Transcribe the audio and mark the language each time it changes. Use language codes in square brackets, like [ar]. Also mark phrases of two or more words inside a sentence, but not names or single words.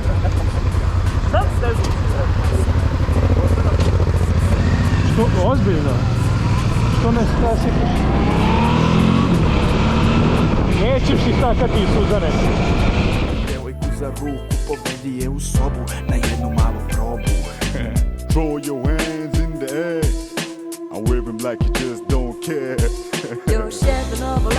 [sr] Što, ozbiljno? Što ne skasiš? Nećeš ti takati, Suzane. Devojku za ruku povedi je u sobu na jednu malu probu. [en] Throw your hands in the air. I'm waving like you just don't care. [sr] Još jedno